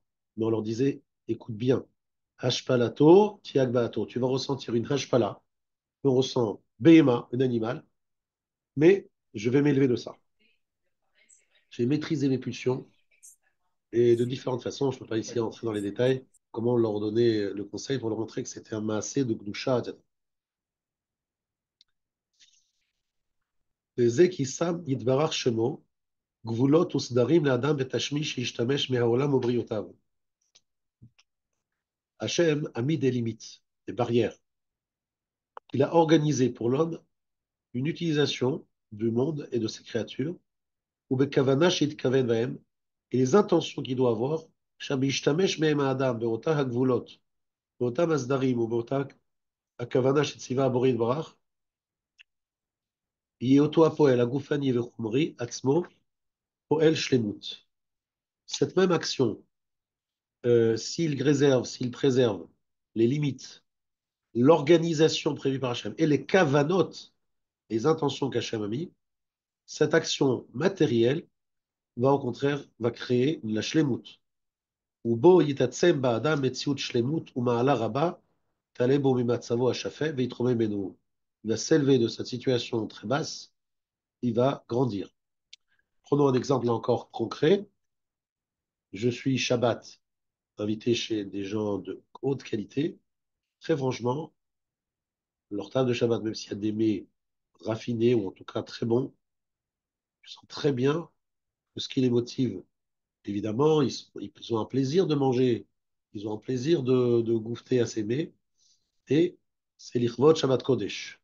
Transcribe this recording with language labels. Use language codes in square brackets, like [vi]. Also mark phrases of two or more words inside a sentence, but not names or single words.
[fr] Mais on leur disait, écoute bien, [he] השפלתו, תגבהתו, [fr] tu vas ressentir une hashpala, on ressent behema, un animal, mais je vais m'élever de ça. J'ai maîtrisé mes pulsions, et de différentes façons, je ne peux pas ici entrer dans les détails, comment leur donner le conseil pour leur montrer que c'était un massé de Gdusha, etc. [he] וזה כי שם יתברך שמו גבולות וסדרים לאדם ותשמיש שישתמש מהעולם ובריאותיו. [fr] Hachem a mis des limites, des barrières. Il a organisé pour l'homme une utilisation du monde et de ses créatures, [he] ובכוונה שיתכוון בהם, [fr] et les intentions qu'il doit avoir, [he] שישתמש מהם האדם, באותם הגבולות, באותם סדרים, ובאותה הכוונה שציווה הבורא יתברך, יהיה אותו הפועל, הגופני וחומרי, עצמו, פועל שלמות. [fr] Cette même action, s'il préserve les limites, l'organisation prévue par Hachem et les kavanot, les intentions qu'Hachem a mis, cette action matérielle va au contraire va créer la shlemut. [he] ובו יתעצם באדם מציאות שלמות ומעלה רבה, תעלה בו ממצבו השפל ויתרומם ממנו. [fr] Il va s'élever de cette situation très basse, il va grandir. Prenons un exemple encore concret. Je suis Shabbat invité chez des gens de haute qualité, très franchement, leur table de Shabbat, même s'il y a des mets raffinés ou en tout cas très bons, je sens très bien que ce qui les motive, évidemment, ils ont un plaisir de manger, ils ont un plaisir de goûter à ces mets, et c'est l' [he] כבוד שבת קודש.